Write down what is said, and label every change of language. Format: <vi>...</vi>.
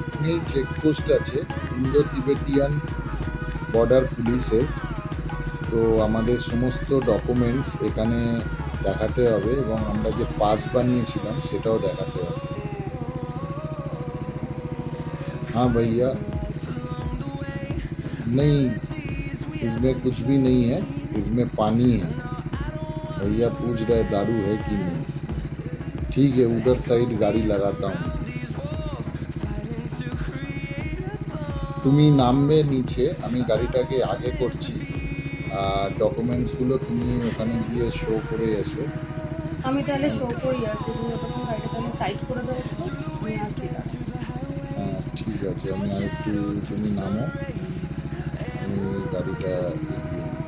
<bn>এই চেকপোস্ট আছে Indo Tibetan border পুলিশের। তো আমাদের সমস্ত ডকুমেন্টস এখানে দেখাতে হবে এবং আমরা যে পাস বানিয়েছিলাম সেটাও দেখাতে হবে।</bn> <hi>हाँ भैया, नहीं इसमें कुछ भी नहीं है, इसमें पानी है। भैया पूछ रहे दारू है कि नहीं। ठीक है, उधर साइड गाड़ी लगाता हूँ।</hi> <bn>তুমি নামবে নিচে, আমি গাড়িটাকে আগে করছি, আর ডকুমেন্টসগুলো তুমি ওখানে গিয়ে শো করে এসো। আমি তাহলে শো করি আসি, তুমি যতক্ষণ গাড়িটা তাহলে সাইড করে দেবো তো, আমি আসছি তাহলে। হ্যাঁ ঠিক আছে, আমি আর একটু, তুমি নামো, আমি গাড়িটা এগিয়ে নিই।</bn>